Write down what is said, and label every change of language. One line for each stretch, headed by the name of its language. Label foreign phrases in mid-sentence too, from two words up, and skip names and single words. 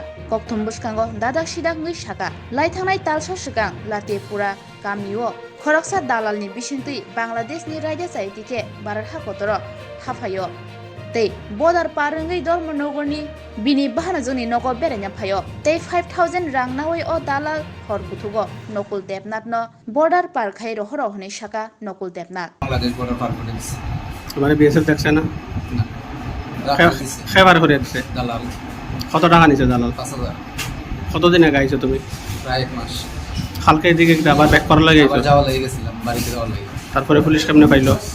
Kok Borok: kokthum buskango dadak sidakngui saka laithangnai talsa sikang Tripurao kamio Khoroksa dalalni Bisingtwi Bangladesh ni Raida Chayatwi ke barar hakotoro hafayo tei border parungai dormo nogorni bini bahana joni nogo berenya phayo tei 5000 rang nawai o dalal hor kuthugo nokul depnat no border par khai rohoro honai saka nokul depnat
Bangla: Bangladesh border par করে দিছে তোমার বিএসএফ দেখছে না খেবার করে দিছে দালাল কত টাকা নিছে দালাল 5000 কতদিন আগে আইছো তুমি প্রায় এক মাস কালকে এদিকে আবার ব্যাক করা লাগে আবার যাওয়া লাগে গেছিলাম বাড়িতে যাওয়া লাগে তারপরে পুলিশ কেমনে পাইলো